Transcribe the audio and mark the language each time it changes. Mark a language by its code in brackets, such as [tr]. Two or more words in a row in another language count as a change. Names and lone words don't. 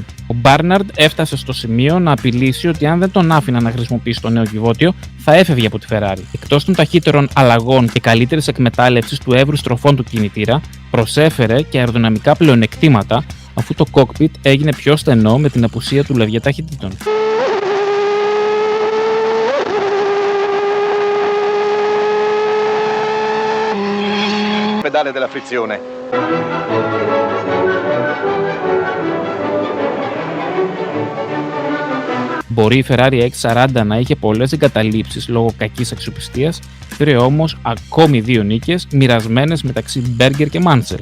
[el] Ο Μπάρναρντ έφτασε στο σημείο να απειλήσει ότι αν δεν τον άφηναν να χρησιμοποιήσει το νέο κυβότιο, θα έφευγε από τη Ferrari. Εκτός των ταχύτερων αλλαγών και καλύτερης εκμετάλλευσης του εύρους τροφών του κινητήρα, προσέφερε και αεροδυναμικά πλεονεκτήματα, αφού το cockpit έγινε πιο στενό με την απουσία του λευγέ ταχυτήτων. [it] Pedale della frizione. [el] Μπορεί η Ferrari X40 να είχε πολλές εγκαταλείψεις λόγω κακής αξιοπιστίας, πήρε όμως ακόμη 2 νίκες μοιρασμένες μεταξύ Berger και Mansell.